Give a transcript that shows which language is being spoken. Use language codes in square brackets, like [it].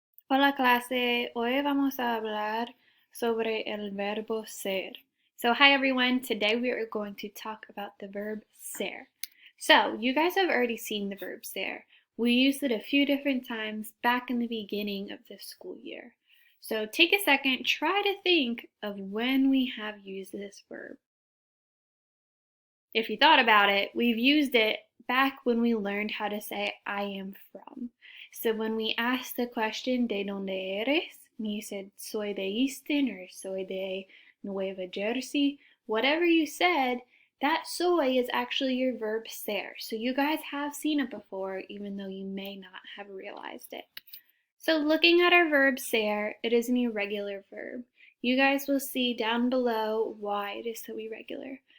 [es] Hola clase, hoy vamos a hablar sobre el verbo ser. [en] So hi everyone, today we are going to talk about the verb ser. So you guys have already seen the verb ser. We used it a few different times back in the beginning of the school year. So take a second, try to think of when we have used this verb. If you thought about it, we've used it back when we learned how to say I am from. So when we asked the question, [es] ¿de dónde eres? [en] And you said, [es] soy de Easton [en] or [es] soy de Nueva Jersey. [en] Whatever you said, that soy is actually your verb ser. So you guys have seen it before, even though you may not have realized it. So looking at our verb ser, it is an irregular verb. You guys will see down below why it is so irregular.